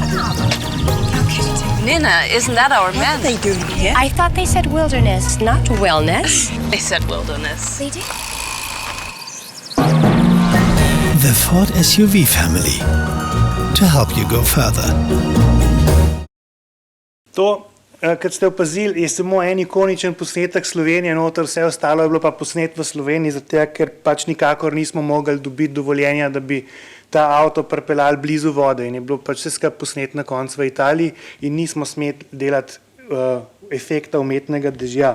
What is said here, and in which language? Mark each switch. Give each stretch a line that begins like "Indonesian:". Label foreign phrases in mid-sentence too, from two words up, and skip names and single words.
English: Nina, isn't that our man? What are they doing here? I thought they said wilderness, not wellness. They said wilderness. They did. The Ford SUV family, to help you go further.
Slovenian: To, kot ste opazili, je samo en ikoničen posnetek Slovenije, noter vse ostalo je bilo pa posnet v Sloveniji, zato ker pač nikakor nismo mogli dobiti dovoljenja, da bi ta avto pripeljali blizu vode in je bilo pač vse skupaj posnet na koncu v Italiji in nismo smeli delati efekta umetnega dežja.